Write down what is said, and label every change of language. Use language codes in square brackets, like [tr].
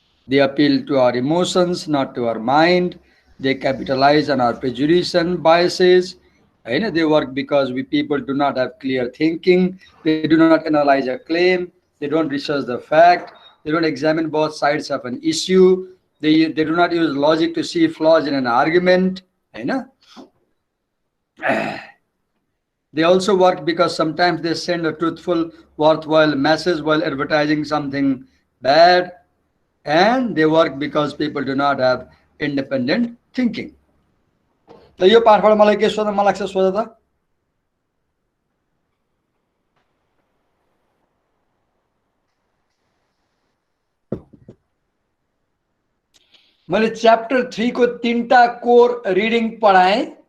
[en] They appeal to our emotions not to our mind, they capitalise on our prejudice and biases, होइन। They work because we people do not have clear thinking, they do not analyse a claim, they don't research the fact, they don't examine both sides of an issue, they do not use logic to see flaws in an argument, होइन। They also work because sometimes they send a truthful, worthwhile message while advertising something bad, and they work because people do not have independent thinking. [ne] त यो पाठबाट मलाई के सोध्न मन लाग्छ, सोध त। मैले च्याप्टर 3 को 3टा कोर रिडिङ पढाएँ।